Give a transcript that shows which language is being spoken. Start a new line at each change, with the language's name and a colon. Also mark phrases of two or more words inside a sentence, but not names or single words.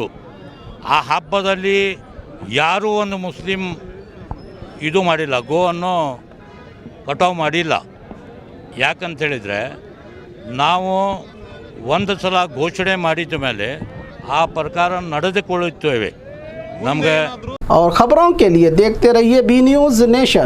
Kannada: ಆ ಹಬ್ಬದಲ್ಲಿ ಯಾರೂ ಒಂದು ಮುಸ್ಲಿಂ ಇದು ಮಾಡಿಲ್ಲ, ಗೋವನ್ನು ಕಟಾವು ಮಾಡಿಲ್ಲ. ಯಾಕಂತೇಳಿದರೆ ನಾವು ಒಂದು ಸಲ ಘೋಷಣೆ ಮಾಡಿದ ಮೇಲೆ ಆ ಪ್ರಕಾರ ನಡೆದುಕೊಳ್ಳುತ್ತೇವೆ. ನಮಗೆ
Hindi: और खबरों के लिए देखते रहिए बी न्यूज़ नेशन।